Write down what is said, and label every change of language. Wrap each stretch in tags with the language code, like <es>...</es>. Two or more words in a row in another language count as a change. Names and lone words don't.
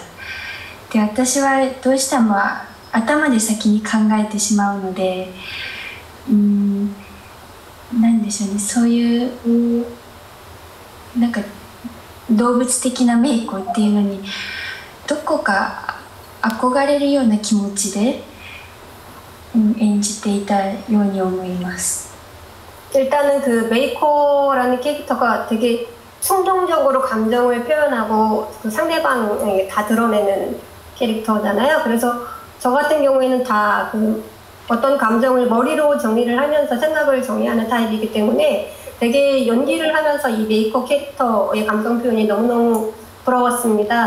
<ja>で、私はどうしても頭で先に考えてしまうので、なんでしょうね、そういうなんか動物的な姪っ子っていうのにどこか憧れるような気持ちで、演じていたように思います。</ja> <ko>일단은 그 메이커라는 캐릭터가 되게 충동적으로 감정을 표현하고 그 상대방에게 다 드러내는 캐릭터잖아요. 그래서 저 같은 경우에는 다 그 어떤 감정을 머리로 정리를 하면서 생각을 정리하는 타입이기 때문에 되게 연기를 하면서 이 메이커 캐릭터의 감정 표현이 너무너무 부러웠습니다.</ko>